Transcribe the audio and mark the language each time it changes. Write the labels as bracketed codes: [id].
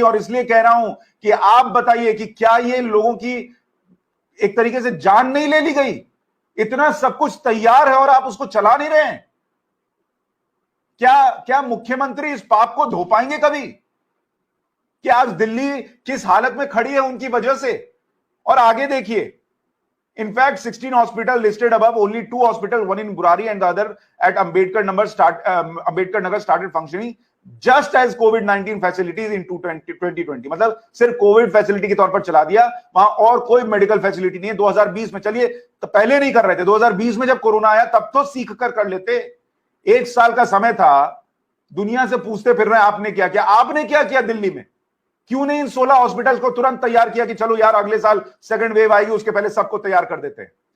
[hi] और इसलिए कह रहा हूं कि आप बताइए कि क्या ये लोगों की एक तरीके से जान नहीं ले ली गई? इतना सब कुछ तैयार है और आप उसको चला नहीं रहे हैं। क्या मुख्यमंत्री इस पाप को धो पाएंगे कभी कि आज दिल्ली किस हालत में खड़ी है उनकी वजह से? [en] और आगे देखिए, in fact 16 hospital listed above, only 2 hospital, one in Burari and the other at Ambedkar Nagar started functioning just as COVID-19 facilities in 2020। [hi] मतलब सिर्फ कोविड फैसिलिटी के तौर पर चला दिया, वहां और कोई मेडिकल फैसिलिटी नहीं है। 2020 में, चलिए तो पहले नहीं कर रहे थे, 2020 में जब कोरोना आया तब तो सीख कर लेते। 1 साल का समय था, दुनिया से पूछते फिर रहे हैं आपने क्या किया। आपने क्या किया दिल्ली में? क्यों नहीं इन 16 हॉस्पिटल को तुरंत तैयार किया कि चलो यार अगले साल सेकंड वेव आएगी, उसके पहले सबको तैयार कर देते हैं।